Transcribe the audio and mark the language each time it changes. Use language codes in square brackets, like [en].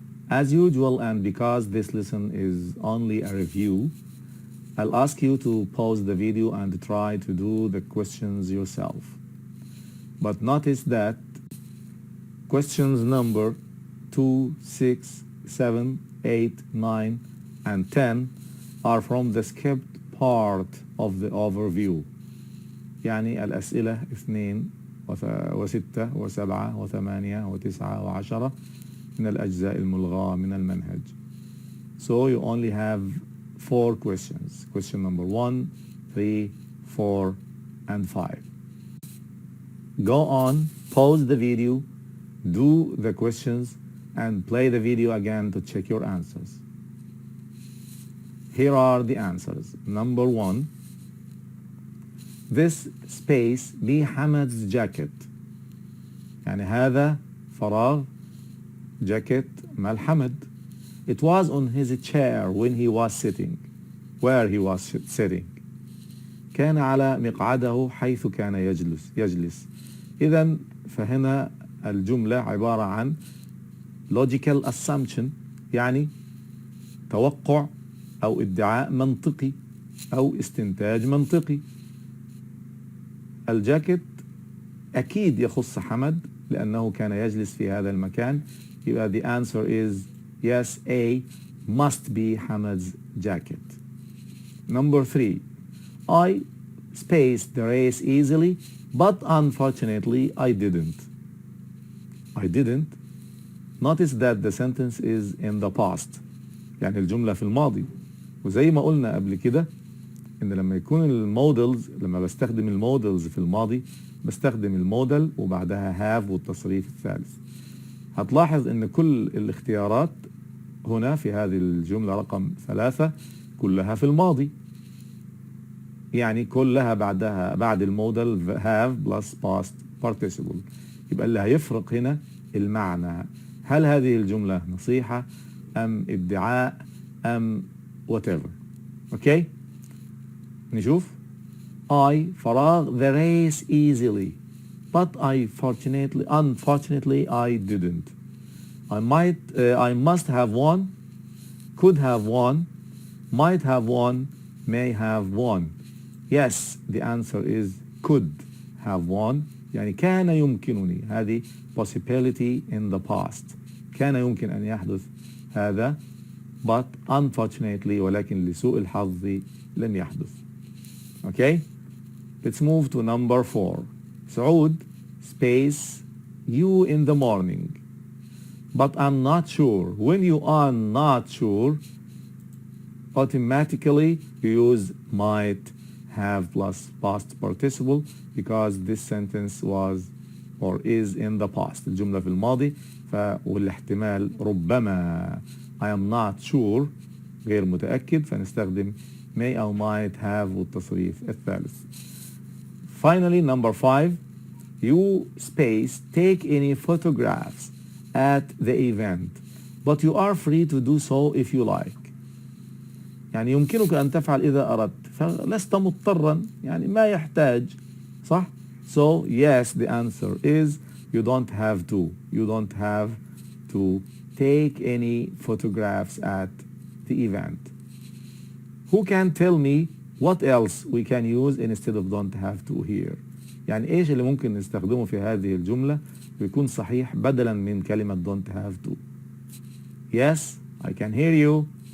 [en] As usual, and because this lesson is only a review, I'll ask you to pause the video and try to do the questions yourself. But notice that questions number 2, 6, 7, 8, 9, and 10 are from the skipped part of the overview. [ar] يعني الأسئلة 2 و6 و7 و8 و9 و10 من الأجزاء الملغاة من المنهج. [en] So you only have 4 questions. Question number 1, 3, 4, and 5. Go on, pause the video, do the questions, and play the video again to check your answers. Here are the answers. Number 1, this space be Hamad's jacket. [ar] يعني هذا فراغ jacket مال حمد. [en] It was on his chair when he was sitting. Where he was sitting. [ar] كان على مقعده حيث كان يجلس. إذن فهنا الجملة عبارة عن [en] logical assumption، [ar] يعني توقع أو ادعاء منطقي أو استنتاج منطقي. الجاكيت أكيد يخص حمد لأنه كان يجلس في هذا المكان. [en] يبقى the answer is yes, A must be Hamad's jacket. Number 3, I spaced the race easily, but unfortunately I didn't. I didn't. Notice that the sentence is in the past. [ar] يعني الجملة في الماضي. وزي ما قلنا قبل كده إن لما يكون المودلز، لما بستخدم المودلز في الماضي بستخدم المودل وبعدها have والتصريف الثالث. هتلاحظ ان كل الاختيارات هنا في هذه الجملة رقم 3 كلها في الماضي، يعني كلها بعد المودل [en] have plus past participle. [ar] يبقى اللي هيفرق هنا المعنى، هل هذه الجملة نصيحة ام ادعاء ام whatever. اوكي نشوف. [en] I فراغ the race easily, but unfortunately I didn't. I must have won, could have won, might have won, may have won. Yes, the answer is could have won. [ar] يعني كان يمكنني، هذه [en] possibility in the past. [ar] كان يمكن أن يحدث هذا [en] but unfortunately [ar] ولكن لسوء الحظ لم يحدث. [en] Okay? Let's move to number 4. سعود space you in the morning, but I'm not sure. When you are not sure, automatically you use might have plus past participle because this sentence was or is in the past. [ar] الجملة في الماضي والاحتمال ربما. [en] I am not sure [ar] غير متأكد فنستخدم may أو [en] might have [ar] والتصريف الثالث. [en] Finally, number 5, you space take any photographs at the event, but you are free to do so if you like. [ar] يعني يمكنك أن تفعل إذا أردت، فلست مضطرا، يعني ما يحتاج، صح؟ [en] So yes, the answer is you don't have to. You don't have to take any photographs at the event. Who can tell me what else we can use instead of don't have to here؟ [ar] يعني ايش اللي ممكن نستخدمه في هذه الجملة ويكون صحيح بدلا من كلمة [en] don't have to؟ Yes, I can hear you.